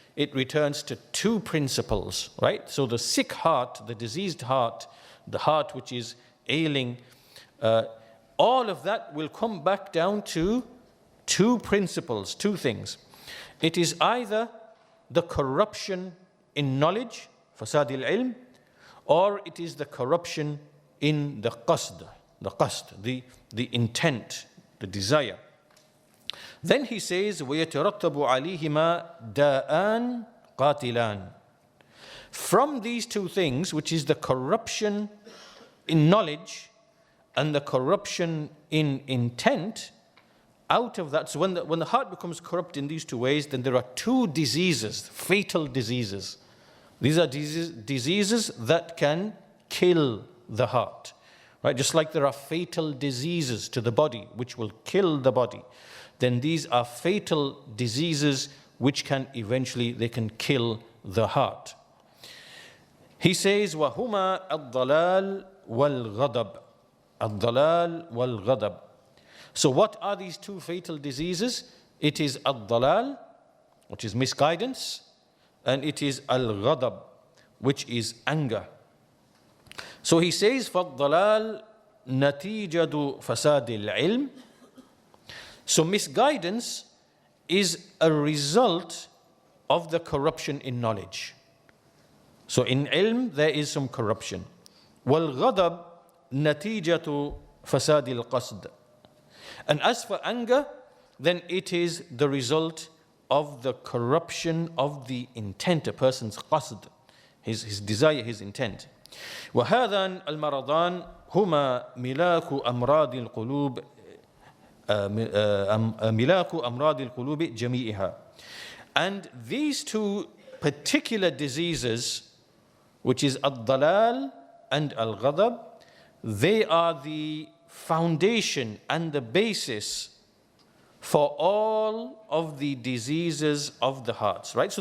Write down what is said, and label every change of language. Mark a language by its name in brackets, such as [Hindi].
[English] It returns to two principles, right? So the sick heart, the diseased heart, the heart which is ailing, all of that will come back down to two principles, two things. It is either the corruption in knowledge, fasad al-ilm, or it is the corruption in the qasd, the intent, the desire. Then he says, [Arabic] وَيَتَرَتَّبُ عَلَيْهِمَا دَاءً قَاتِلًا. [English] From these two things, which is the corruption in knowledge and the corruption in intent, out of that, so when the heart becomes corrupt in these two ways, then there are two diseases, fatal diseases. These are diseases that can kill the heart, right? Just like there are fatal diseases to the body which will kill the body, then these are fatal diseases which can eventually, they can kill the heart. He says, [Arabic] وَهُمَا الضَّلَالِ وَالْغَضَبِ. الضَّلَالِ وَالْغَضَبِ. [English] So what are these two fatal diseases? It is al-dalal, which is misguidance, and it is al-ghadab, which is anger. So he says, [Arabic] فَالضَّلَالِ نَتِيجَةُ فَسَادِ الْعِلْمِ. [English] So misguidance is a result of the corruption in knowledge. So in ilm, there is some corruption. [Arabic] وَالْغَضَبِ نَتِيجَةُ فَسَادِ الْقَصْدِ. [English] And as for anger, then it is the result of the corruption of the intent, a person's qasd, his desire, his intent. [Arabic] وهذان المرضان هما ملاك أمراض القلوب ملاك أمراض القلوب جميعها. [English] And these two particular diseases, which is al-dalal and al-ghadab, they are the foundation and the basis for all of the diseases of the hearts, right?